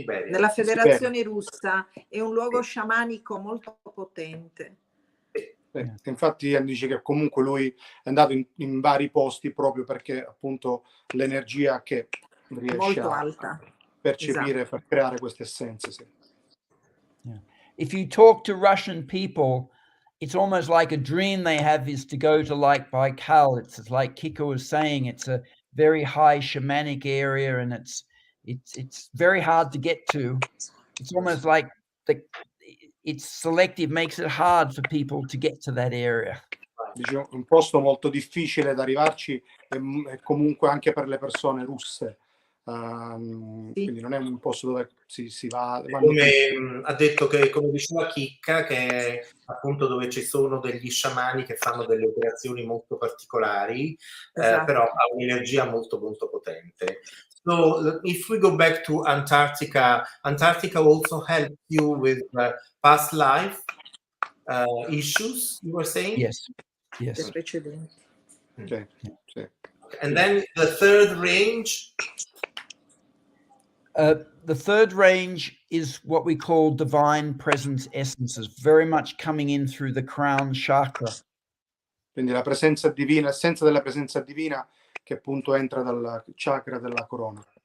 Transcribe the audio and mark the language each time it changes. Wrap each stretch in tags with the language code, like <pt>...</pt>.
<it>nella Federazione Russa, è un luogo sciamanico molto potente. Infatti dice che comunque lui è andato in vari posti proprio perché appunto l'energia che riesce molto alta. Percepire, esatto. Per creare queste essenze. Sì.</it> <en>Yeah. If you talk to Russian people, it's almost like a dream they have is to go to Lake Baikal. It's like Kiko was saying, it's a very high shamanic area, and it's very hard to get to. It's almost like it's selective, makes it hard for people to get to that area.</en> <it>Dice, un posto molto difficile da arrivarci e comunque anche per le persone russe. Quindi non è un posto dove si va. Come ha detto, che come diceva Chicca, che appunto dove ci sono degli sciamani che fanno delle operazioni molto particolari, Esatto. però ha un'energia molto molto potente.</it> <en>So if we go back to Antarctica also helps you with past life issues, you were saying? Yes.</en> <it>Le precedenti. Sì.</it> <en>And then the third range? The third range is what we call divine presence essences, very much coming in through the crown chakra.</en> <it>Quindi la presenza divina, l'essenza della presenza divina che appunto entra dal chakra della corona.</it>